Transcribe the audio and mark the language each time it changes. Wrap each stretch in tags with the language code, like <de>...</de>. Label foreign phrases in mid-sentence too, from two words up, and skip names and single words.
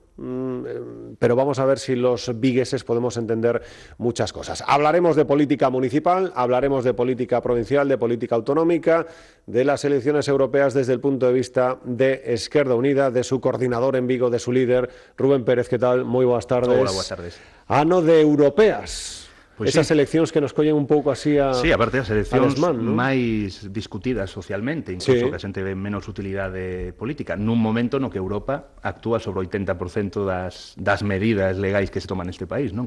<es>Pero vamos a ver si los vigueses podemos entender muchas cosas. Hablaremos de política municipal, hablaremos de política provincial, de política autonómica, de las elecciones europeas desde el punto de vista de Esquerda Unida, de su coordinador en Vigo, de su líder, Rubén Pérez. ¿Qué tal? Muy buenas tardes. Hola, buenas tardes.</es> <gl>Ano de europeas. Pois esas sí. eleccións que nos collen un pouco así a Sí, aparte das eleccións desmán, ¿no? máis discutidas socialmente, incluso Sí. que a xente ve menos utilidade política, nun momento no que Europa actúa sobre o 80% das medidas legais que se toman neste país, non?</gl>